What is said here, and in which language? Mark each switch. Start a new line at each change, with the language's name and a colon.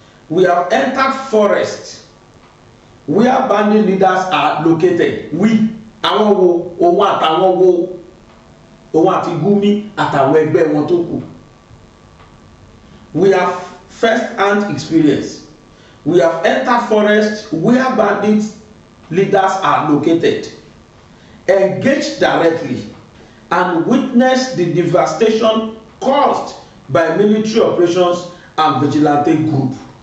English: We have entered forest where bandit leaders are located.
Yoruba: We àwọn wo òun àtàwọn wo òun àti Gumi àtàwọn ẹgbẹ́ wọn tó kù.
English: We have first hand experience. We have entered forest where bandit leaders are located, engaged directly, and witnessed the devastation caused by military operations and vigilante group.